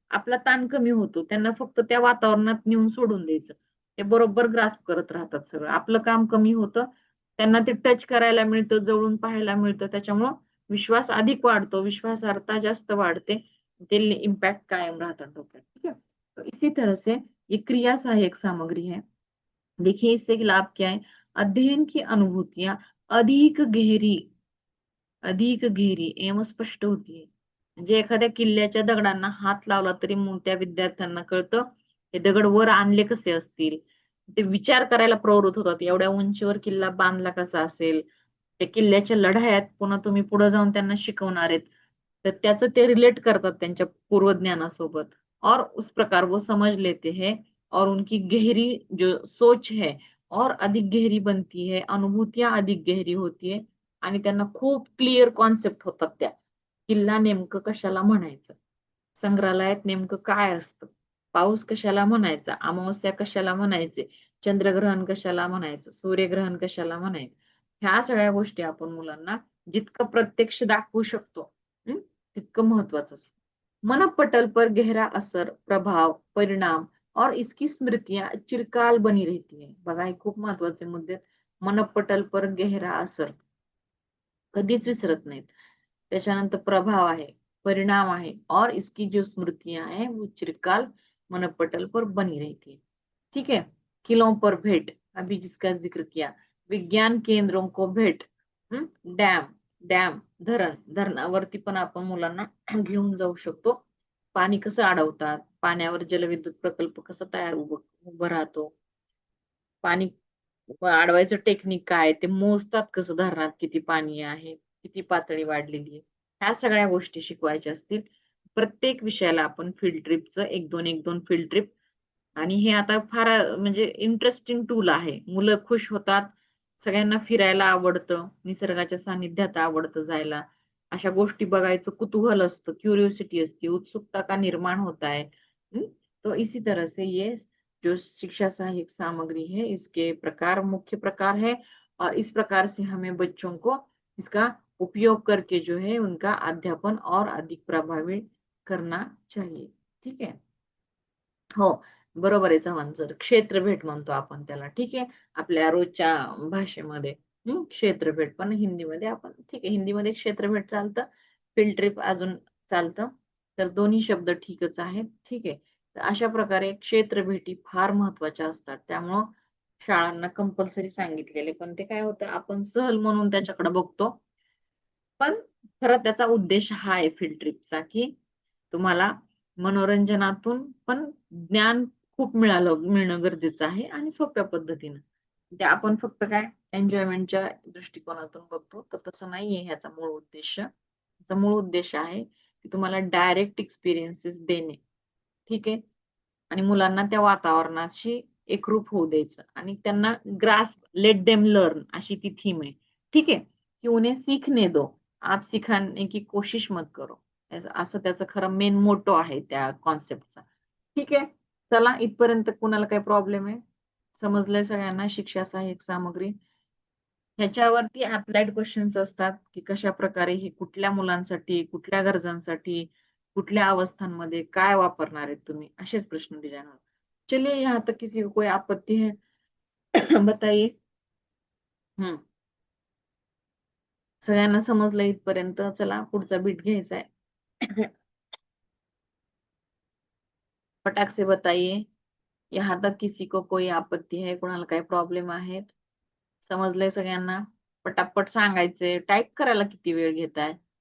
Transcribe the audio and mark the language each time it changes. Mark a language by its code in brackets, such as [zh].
[mr] आपला ताण कमी होतो, त्यांना फक्त त्या वातावरणात नेऊन सोडून द्यायचं, ते बरोबर ग्रास्प करत राहतात सगळं, आपलं काम कमी होतं, त्यांना ते टच करायला मिळतं, जवळून पाहायला मिळतं, त्याच्यामुळं विश्वास अधिक वाढतो, विश्वासार्हता जास्त वाढते, ते इम्पैक्ट [hi] कायम रहता डॉक्टर, ठीक है। तो इसी तरह से ये क्रिया सहायक सामग्री है। देखिए इससे लाभ क्या है, अध्ययन की अनुभूतियां अधिक गहरी अधिक गहरी एवं स्पष्ट होती है। [mr] म्हणजे एखाद्या किल्ल्याच्या दगडांना हात लावला तरी त्या विद्यार्थ्यांना कळतं हे दगड वर आणले कसे असतील, ते विचार करायला प्रवृत्त होतात, एवढ्या उंचीवर किल्ला बांधला कसा असेल, त्या किल्ल्याच्या लढायात पुन्हा तुम्ही पुढे जाऊन त्यांना शिकवणार आहेत, तर त्याचं ते रिलेट करतात त्यांच्या पूर्वज्ञानासोबत, [hi] और उस प्रकार वो समझ लेते हैं और उनकी गहरी जो सोच है और अधिक गहरी बनती है, अनुभूतियां अधिक गहरी होती है [mr] आणि त्यांना खूप क्लिअर कॉन्सेप्ट होतात त्या, किल्ला नेमकं कशाला म्हणायचं, संग्रहालयात नेमकं काय असतं, पाऊस कशाला म्हणायचा, अमावस्या कशाला म्हणायचे, चंद्रग्रहण कशाला म्हणायचं, सूर्यग्रहण कशाला म्हणायचं, ह्या सगळ्या गोष्टी आपण मुलांना जितकं प्रत्यक्ष दाखवू शकतो, तितकं महत्वाचं असतं। [hi] मनपटल पर गहरा असर, प्रभाव, परिणाम और इसकी स्मृतियां चिरकाल बनी रहती है। [mr] बघा हे खूप महत्वाचे मुद्दे आहेत। [hi] मनपटल पर गहरा असर, [mr] कधीच विसरत नाहीत। त्याच्यानंतर प्रभाव आहे, परिणाम आहे, [hi] और इसकी जो स्मृतियां हैं वो चिरकाल मनपटल पर बनी रहती है, ठीक है। किलों पर भेंट, अभी जिसका जिक्र किया, विज्ञान केंद्रों को भेंट, [mr] डॅम डॅम धरण, धरणावरती पण आपण मुलांना घेऊन जाऊ शकतो, पाणी कसं अडवतात, पाण्यावर जलविद्युत प्रकल्प कसा तयार उभं राहतो, पाणी अडवायचं टेक्निक काय, ते मोजतात कसं धरणात किती पाणी आहे, किती पातळी वाढलेली आहे, ह्या सगळ्या गोष्टी शिकवायच्या असतील। प्रत्येक विषयाला आपण फील्ड ट्रिपचं एक दोन फील्ड ट्रिप, आणि हे आता फार म्हणजे इंटरेस्टिंग टूल आहे, मुलं खुश होतात, सगळ्यांना फिरायला आवडतं, निसर्गाच्या सानिध्यात आवडतं जायला, अशा गोष्टी बघायचं कुतूहल असतं, क्युरियोसिटी असते, उत्सुकता [hi] का निर्माण होता है। तो इसी तरह से ये जो शिक्षा सहायक सामग्री है इसके प्रकार मुख्य प्रकार है, और इस प्रकार से हमें बच्चों को इसका उपयोग करके जो है उनका अध्यापन और अधिक प्रभावी करना चाहिए. [mr] ठीक आहे. हो, बरोबर आहे चव्हाण सर. क्षेत्रभेट म्हणतो आपण त्याला. ठीक आहे. आपल्या रोजच्या भाषेमध्ये. क्षेत्रभेट पण हिंदीमध्ये आपण ठीक आहे. हिंदीमध्ये क्षेत्रभेट चालतं. फील्ड ट्रिप अजून चालतं. तर दोन्ही शब्द ठीकच आहेत. ठीक आहे. तर अशा प्रकारे क्षेत्रभेटी फार महत्त्वाच्या असतात. त्यामुळं शाळांना कंपल्सरी सांगितलेले. पण ते काय होतं आपण सहल म्हणून त्याच्याकडे बघतो. पण खरं त्याचा उद्देश हा आहे फील्ड ट्रिपचा, की तुम्हाला मनोरंजनातून पण ज्ञान खूप मिळणं गरजेचं आहे आणि सोप्या पद्धतीनं. ते आपण फक्त काय एन्जॉयमेंटच्या दृष्टिकोनातून बघतो, तर तसं नाहीये ह्याचा मूळ उद्देश. ह्याचा मूळ उद्देश आहे, की तुम्हाला डायरेक्ट एक्सपिरियन्सेस देणे. ठीक आहे. आणि मुलांना त्या वातावरणाशी एकरूप होऊ द्यायचं आणि त्यांना ग्रास्प [en] let them learn [mr] अशी ती थीम आहे. ठीक आहे. [hi] की उन्हें सीखने दो. आप सिखाने की कोशिश मत करो. [mr] असं त्याचं खरं मेन मोटो आहे त्या कॉन्सेप्टचा. ठीक आहे. चला इथपर्यंत कुणाला काही प्रॉब्लेम आहे? समजलंय सगळ्यांना शिक्षा सहाय्यक सामग्री? ह्याच्यावरती अप्लाइड क्वेश्चन्स असतात, की कशा प्रकारे हे कुठल्या मुलांसाठी, कुठल्या गरजांसाठी, कुठल्या अवस्थांमध्ये काय वापरणार आहेत तुम्ही? असेच प्रश्न डिझाइन होतात. [hi] चलिए यहाँ तक किसी को कोई आपत्ति है? बताइए. हम्म. [mr] सगळ्यांना समजलं इथपर्यंत. चला पुढचा बीट घ्यायचा आहे. [hi] फटाक से बताइए. यहाँ तक किसी को कोई आपत्ती है? [mr] कोणाला काही प्रॉब्लेम आहेत? समजलंय सगळ्यांना? पटापट सांगायचे. टाइप करायला किती वेळ घेताय?